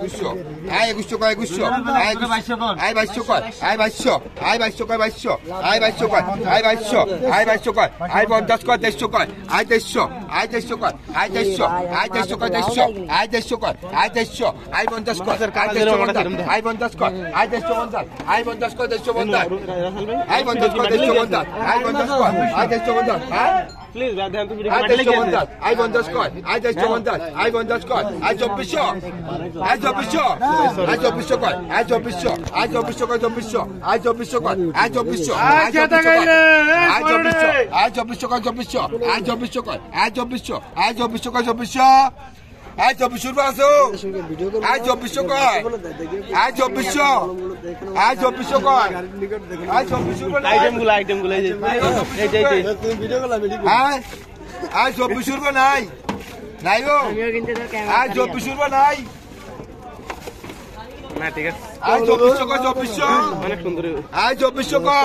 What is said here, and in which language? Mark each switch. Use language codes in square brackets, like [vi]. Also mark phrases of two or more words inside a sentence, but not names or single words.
[bn] 2100 আই 2100 কয় 2100 আই 2200 কয় আই 2200 আই 2200 কয় 2200 আই 2200 কয় আই 2200 আই 2200 কয় আই 50 কয় 2300 কয় আই 2300 আই 2300 কয় আই 2300 আই 2300 কয় 2300 আই 2300 কয় আই 2300 আই 50 কয় আই 50 কয় আই 2350 আই 50 কয় 2350 আই 50 কয় 2350 আই 50 কয় আই 2350 হ্যাঁ প্লিজ দাদা তুমি ভিডিও আই কাটলে কি 2350 আই 50 কয় আই 2350 আই 50 কয় আই 2400 আই 2400 আই 2400 কয় আই 2400 আই 2400 কয় 2400 আই 2400 কয় আই 2400 আই 2400 আই 2400 কয় 2400 আই 2400 কয় আই 2400 আই 2400 কয় 2400 আই 2400 বাসো আই 2400 কয় আই 2400 আই 2400 কয় আই 2400 আইটেমগুলো এই যে তুমি ভিডিও করলা হ্যাঁ আই 2400 রুপে নাই নাই গো আই 2400 রুপে নাই না ঠিক আছে আই 2400 কয় 2400 অনেক সুন্দর আই 2400 কয়